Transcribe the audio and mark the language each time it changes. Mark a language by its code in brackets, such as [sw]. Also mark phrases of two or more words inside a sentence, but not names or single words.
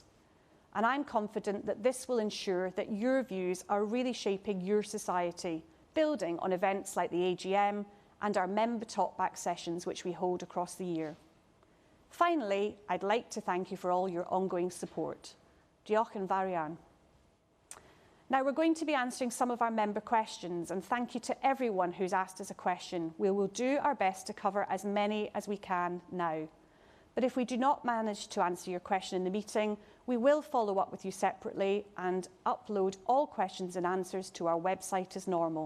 [en] And I'm confident that this will ensure that your views are really shaping your society, building on events like the AGM and our member talkback sessions which we hold across the year. Finally, I'd like to thank you for all your ongoing support. [cy] Diolch yn fawr iawn. [en] Now we're going to be answering some of our member questions, and thank you to everyone who's asked us a question. We will do our best to cover as many as we can now. But if we do not manage to answer your question in the meeting, we will follow up with you separately and upload all questions and answers to our website as normal.